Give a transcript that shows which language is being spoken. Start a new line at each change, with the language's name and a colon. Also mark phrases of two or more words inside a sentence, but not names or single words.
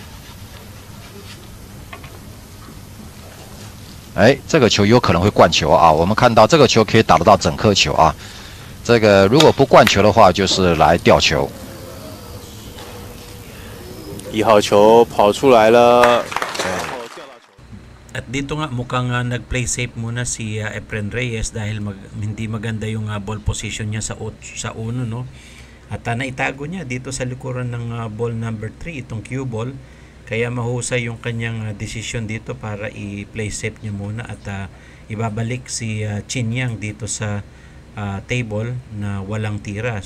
Chinese: 哎，这个球有可能会灌球啊！我们看到这个球可以打得到整颗球啊。这个如果不灌球的话，就是来吊球。 1号球跑出来了。
Filipino: At dito nga mukhang nag-
English: play safe
Filipino: muna si Efren Reyes dahil hindi maganda yung
English: ball position
Filipino: niya sa uno, no? At naitago niya dito sa likuran ng
English: ball number 3
Filipino: itong
English: cue ball,
Filipino: kaya mahusay yung kanyang decision dito para i-
English: play safe
Filipino: niya muna at ibabalik si Ching Yang dito sa table na walang tira.